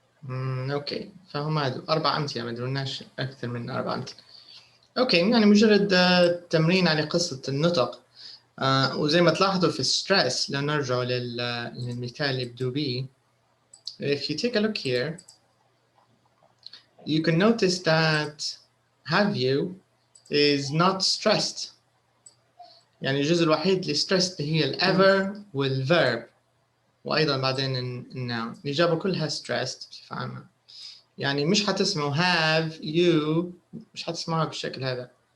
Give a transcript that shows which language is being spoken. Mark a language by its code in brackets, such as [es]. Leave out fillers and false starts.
[ar] اوكي فهم هذا 4 أمثلة ما درناش أكثر من 4 أمثلة. اوكي يعني مجرد تمرين على قصة النطق. وزي ما تلاحظوا في الستريس لو نرجع للمثال اللي بدو بيه. [en] If you take a look here, you can notice that have you is not stressed. [ar] يعني الجزء الوحيد اللي stressed هي ال ever والverb وأيضا بعدين الnoun. الإجابة كلها stressed بصفة عامة. يعني مش حتسمعوا [en] have you، [ar] مش حتسمعوها بالشكل هذا.